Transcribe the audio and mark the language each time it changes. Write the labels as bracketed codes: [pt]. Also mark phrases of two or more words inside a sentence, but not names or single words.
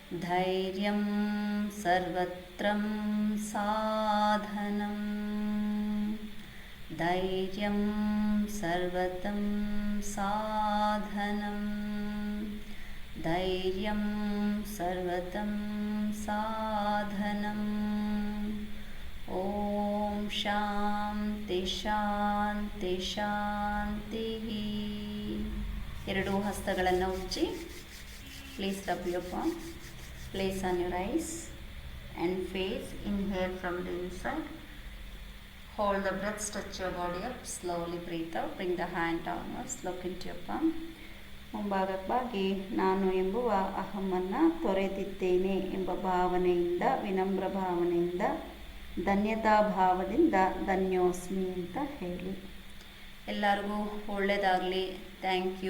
[sa] ಧೈರ್ಯಂ ಸರ್ವತ್ರಂ ಸಾಧನಂ ಧೈರ್ಯಂ ಸರ್ವತಂ ಸಾಧನಂ ಧೈರ್ಯಂ ಸರ್ವತಂ ಸಾಧನಂ ಓಂ ಶಾಂತಿ ಶಾಂತಿ ಶಾಂತಿ. [kn] ಎರಡೂ ಹಸ್ತಗಳನ್ನು ಉಜ್ಜಿ. [en] ಪ್ಲೀಸ್ rub your palm. Place on your eyes and face. Inhale from the inside. Hold the breath, stretch your body up. Slowly breathe out. Bring the hand downwards. Look into your palm. [kn] ಮುಂಭಾಗಕ್ಕಾಗಿ ನಾನು ಎಂಬುವ ಅಹಮ್ಮನ್ನು ತೊರೆದಿದ್ದೇನೆ ಎಂಬ ಭಾವನೆಯಿಂದ, ವಿನಮ್ರ ಭಾವನೆಯಿಂದ, ಧನ್ಯತಾ ಭಾವದಿಂದ ಧನ್ಯೋಸ್ಮಿ ಅಂತ ಹೇಳಿ. ಎಲ್ಲರಿಗೂ ಒಳ್ಳೆಯದಾಗಲಿ. [en] thank you.